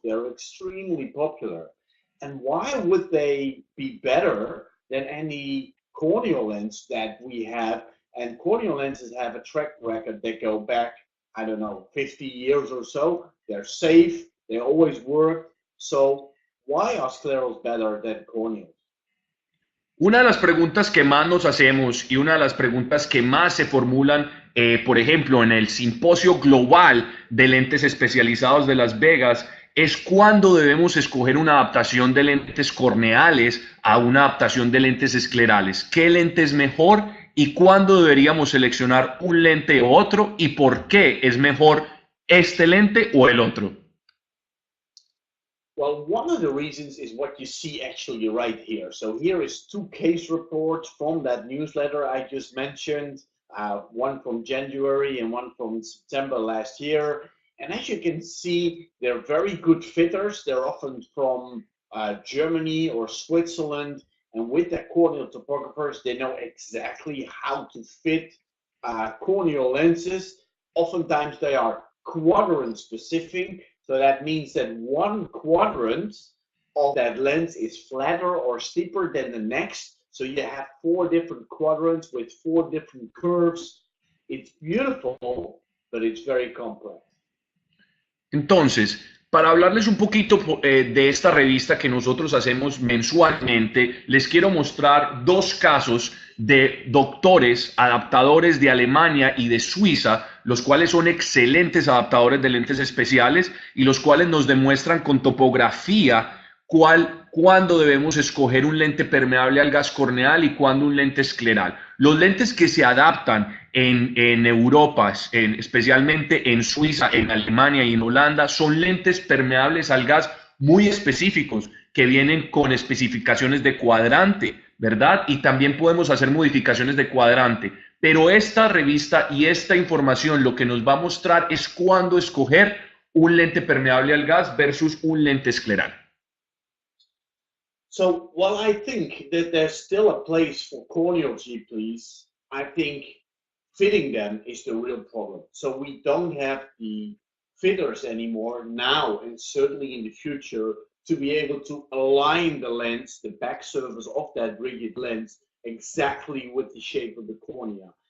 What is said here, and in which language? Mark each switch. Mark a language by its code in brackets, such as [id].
[en] They're extremely popular. And why would they be better than any corneal lens that we have? And corneal lenses have a track record that go back, I don't know, 50 years or so. They're safe, they always work. So why are sclerals better than corneals? [es] Una de las preguntas que más nos hacemos y una de las preguntas que más se formulan, por ejemplo, en el Simposio Global de Lentes Especializados de Las Vegas, es cuándo debemos escoger una adaptación de lentes corneales a una adaptación de lentes esclerales. ¿Qué lente es mejor y cuándo deberíamos seleccionar un lente u otro y por qué es mejor este lente o el otro? [en] Well, one of the reasons is what you see actually right here. So here is 2 case reports from that newsletter I just mentioned, one from January and one from September last year. And as you can see, they're very good fitters. They're often from Germany or Switzerland. And with the corneal topographers, they know exactly how to fit corneal lenses. Oftentimes they are quadrant specific. So that means that one quadrant of that lens is flatter or steeper than the next. So you have 4 different quadrants with 4 different curves. It's beautiful, but it's very complex. [es] Entonces, para hablarles un poquito de esta revista que nosotros hacemos mensualmente, les quiero mostrar 2 casos de doctores adaptadores de Alemania y de Suiza, los cuales son excelentes adaptadores de lentes especiales y los cuales nos demuestran con topografía cuándo debemos escoger un lente permeable al gas corneal y cuándo un lente escleral. Los lentes que se adaptan en Europa, especialmente en Suiza, en Alemania y en Holanda, son lentes permeables al gas muy específicos que vienen con especificaciones de cuadrante, ¿verdad? Y también podemos hacer modificaciones de cuadrante. Pero esta revista y esta información lo que nos va a mostrar es cuándo escoger un lente permeable al gas versus un lente escleral. [en] So while I think that there's still a place for corneal GPs, I think fitting them is the real problem. So we don't have the fitters anymore now and certainly in the future to be able to align the lens, the back surface of that rigid lens, exactly with the shape of the cornea.